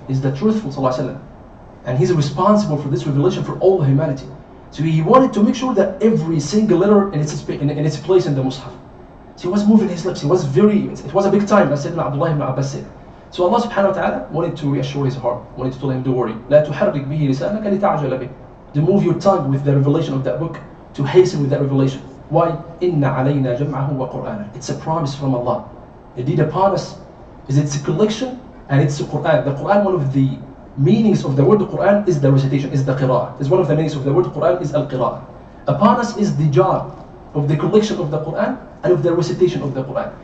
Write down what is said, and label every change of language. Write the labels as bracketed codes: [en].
[en] He's the truthful sallallahu alaihi wasallam. And he's responsible for this revelation for all humanity. So he wanted to make sure that every single letter in its place in the Mus'haf. So he was moving his lips. It was a big time, as Sayyidina Abdullah ibn Abbas said. So Allah subhanahu wa ta'ala wanted to reassure his heart, wanted to tell him, don't worry. [ar] لا تحرك به لسانك لتعجل به. [en] To move your tongue with the revelation of that book, to hasten with that revelation. Why? [ar] إِنَّ عَلَيْنَا جَمْعَهُ وَقُرْآنًا. [en] It's a promise from Allah. Indeed upon us is its a collection and it's the Quran. The Quran, one of the meanings of the word Quran is the recitation, is the qira'ah. Is one of the meanings of the word Quran is al-qira'ah. Upon us is the job of the collection of the Quran and of the recitation of the Quran.